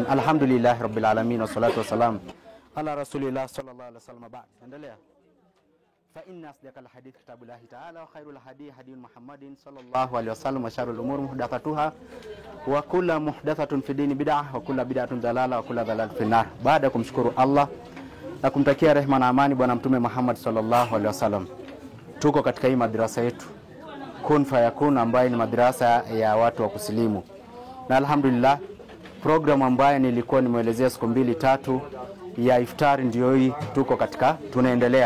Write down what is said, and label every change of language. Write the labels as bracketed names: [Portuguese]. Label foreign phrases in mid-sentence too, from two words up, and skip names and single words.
[Arabic] الحمد لله رب العالمين والصلاة والسلام على رسول الله صلى الله عليه وسلم. [Swahili] بعد endelea. [Arabic] فإن أصدق الحديث كتاب الله تعالى وخير الهدي هدي محمد صلى الله عليه وسلم وشر الأمور محدثاتها وكل محدثة في الدين بدعة وكل بدعة ضلالة وكل ضلالة في النار. [Swahili] Baada ya kumshukuru Allah na kumtakia rehema na amani bwana mtume Muhammad [Arabic] صلى الله عليه وسلم, [Swahili] tuko katika hii madrasa yetu Kun Fayakun ambayo ni madrasa ya watu wa kusilimu, na alhamdulillah program ambayo nilikuwa nimeelezea siku 2-3 ya iftari ndio hii tuko katika, tunaendelea.